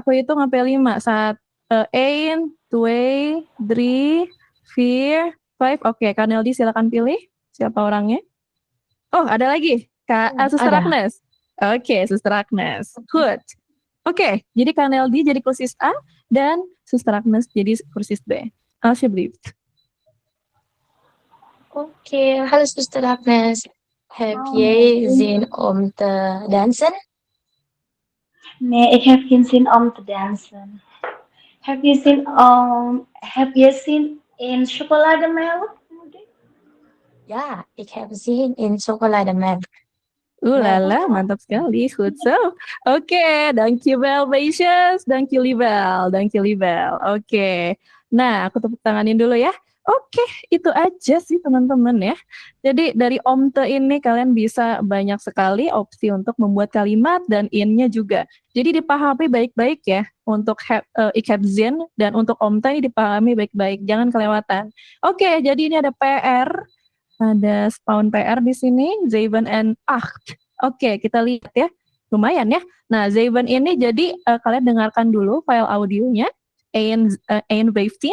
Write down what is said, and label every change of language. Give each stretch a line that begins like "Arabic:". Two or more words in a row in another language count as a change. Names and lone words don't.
Indonesian: Aku hitung sampai 5. 1, 2, 3, 4, 5. Oke, Kak Neldi silakan pilih siapa orangnya. Oh, ada lagi. Kak Suster Agnes. Oke, Suster Agnes. Good. Oke, jadi Kak Neldi jadi kursus A dan Suster Agnes jadi kursus B. Alsjeblieft. Oké, hallo Suster Agnes.
Dutch: Heb jij zin om te dansen? Nee, ik heb geen zin om te dansen. Heb je zin in chocolademelk? Ja, ik heb zin in chocolademelk.
Indonesian: Lala, mantap sekali.
Dutch: Goed zo. Oke, dankjewel meisjes. Dankjewel.
Indonesian: Oke. Nah, aku tepuk tanganin dulu ya. Oke, itu aja sih teman-teman ya. Jadi dari omte ini kalian bisa banyak sekali opsi untuk membuat kalimat dan in-nya juga. Jadi dipahami baik-baik ya untuk
Dutch: ik heb zin
Indonesian: dan untuk omte ini dipahami baik-baik, jangan kelewatan. Oke, jadi ini ada PR, ada spawn PR di sini, 7 and 8. Oke, kita lihat ya. Lumayan ya. Nah, 7 ini jadi kalian dengarkan dulu file audionya, 15.